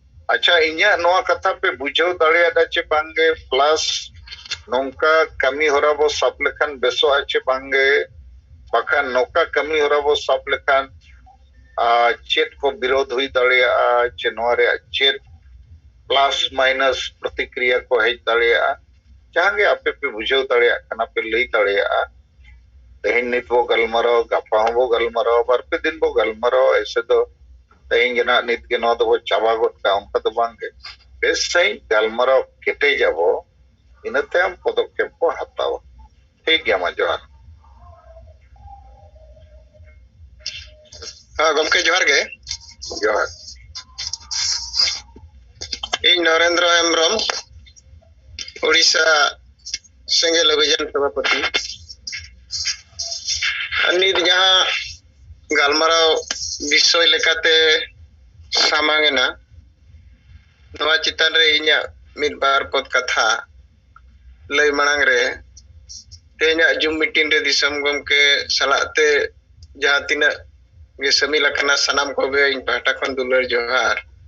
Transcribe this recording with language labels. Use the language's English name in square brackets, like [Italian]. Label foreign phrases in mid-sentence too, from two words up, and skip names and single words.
[Santali] अच्छा इन्या नोआ कथा पे बुझाव दाड़ियादा चे बांगे प्लस नोंका कमी होरा बो सब लेखान बेसो आचे बांगे बाखान नोका कमी होरा बो सब लेखान चेत को विरोध हुई दाड़िया चे नोआ रे चेत [English] plus minus [Santali] प्रतिक्रिया को हेज दाड़िया जहांगे आपे पे बुझाव दाड़िया कना पे लई दाड़िया तेहिन नित बो गलमारो गापा बो गलमारो बार पे दिन बो गलमारो ऐसे तो तेहिन जना नित के नोआ दो चाबा गोट का उनका तो बांगे बेस सही गलमारो केटे जाबो इनते हम पदक्षेप को हताव ठीक गया मा जोहार हाँ गमके जोहार गे जोहार इन नरेंद्र हेम्ब्रम उड़ीसा सेंगेल अभियान सभापति नित जहाँ गालमाराव विषय लेकाते सामांगेना नवा चितान रे इन्या मिद बार पद कथा लय मांग रे तेन्या जुम मीटिंग रे दिसम गमके सलाते जहाँ तिना गे समिल अकना सनाम को बे इन पाटा खन दुलर जोहार